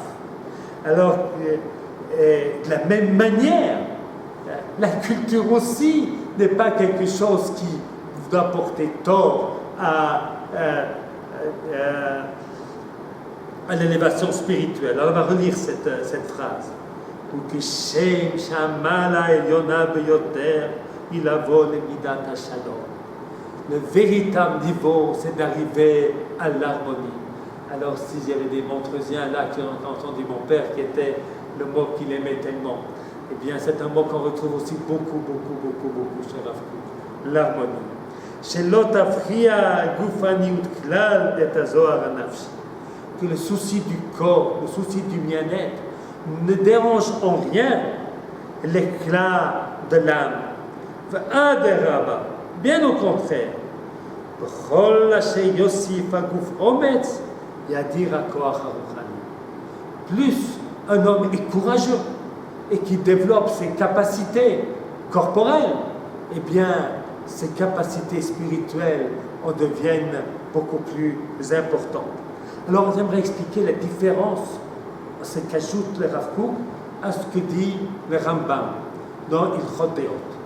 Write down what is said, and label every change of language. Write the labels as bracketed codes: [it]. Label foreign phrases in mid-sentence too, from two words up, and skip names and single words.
[fr] Alors, de la même manière, la culture aussi n'est pas quelque chose qui doit porter tort à l'élévation spirituelle. Alors, on va relire cette phrase. [he] וכשם שהמעלה העליונה ביותר היא לבוא למידת השלום. [fr] Le véritable niveau, c'est d'arriver à l'harmonie. Alors, s'il y avait des Montreusiens là qui ont entendu mon père, qui était le mot qu'il aimait tellement, eh bien, c'est un mot qu'on retrouve aussi beaucoup chez Rav Kook. L'harmonie. [he] שלא תפריע גופניות כלל את הזוהר הנפשי. [fr] Que le souci du corps, le souci du bien-être, ne dérange en rien l'éclat de l'âme. V'aderaba, bien au contraire. [he] בכל אשר יוסיף הגוף אומץ, יאדיר הכוח הרוחני. [fr] Plus un homme est courageux et qui développe ses capacités corporelles, eh bien, ses capacités spirituelles en deviennent beaucoup plus importantes. Alors, j'aimerais expliquer la différence, ce qu'ajoute le Rav Kook à ce que dit le Rambam dans Ilchot Deot.